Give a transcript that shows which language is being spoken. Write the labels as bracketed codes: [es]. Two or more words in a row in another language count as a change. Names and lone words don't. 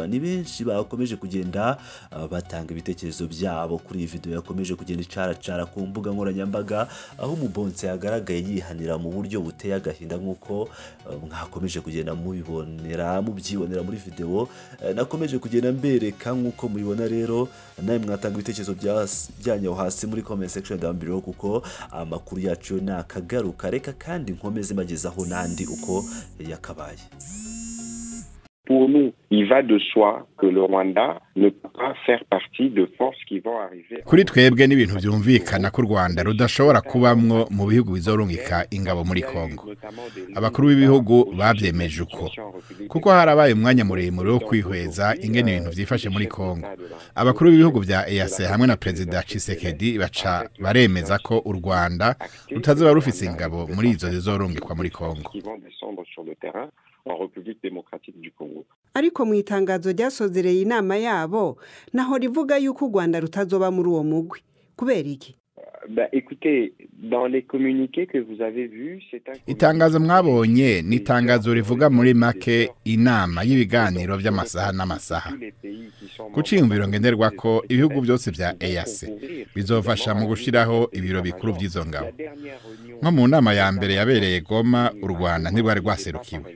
[rw] Ni benshi bakomeje kugenda batanga ibitekerezo byabo kuri iyi video yakomeje kugenda icaracara ku mbuga nkoranyambaga, aho umubonsa yagaragaye yihanira mu buryo ruteye agahinda nk'uko mwakomeje kugenda mubyibonera muri video nakomeje kugenda mbereka nk'uko mubibona rero nawe mwatanga ibitekerezo byanyu hasi muri [en] comment section down below [rw] kuko amakuru yacu nakagaruka reka kandi nkomeze magezaho nandi uko yakabaye. [fr] Pour nous, il va de soi que le Rwanda ne peut pas faire partie de forces qui vont arriver. [rn] Kuri twebwe n'ibintu byumvikana ko Rwanda rudashobora kubamwo mu bihugu bizorungika ingabo muri Kongo. Abakuru b'ibihugu babyemeje uko. Kuko harabaye umwanya muremure wo kwihweza ingene ibintu byifashe muri Kongo. Abakuru b'ibihugu bya EAC hamwe na President Tshisekedi baca baremeza ko u Rwanda rutazoba rufise ingabo muri izo zizorungikwa muri Kongo. [fr] En République démocratique du Congo. [rn] Ariko mu itangazo ryasozereye inama yabo naho rivuga yuko u Rwanda rutazoba muri uwo mugwi kubera iki? [fr] Écoutez, dans les communiqués que vous avez vus, c'est un [rn] itangazo mwabonye ni itangazo rivuga muri make inama y'ibiganiro by'amasaha n'amasaha. Kuciyumviro ngenderwa ko ibihugu byose bya EAC bizofasha mu gushiraho ibiro bikuru by'izo ngabo. Nko mu nama ya mbere yabereye Goma, u Rwanda ntirwari rwaserukiwe.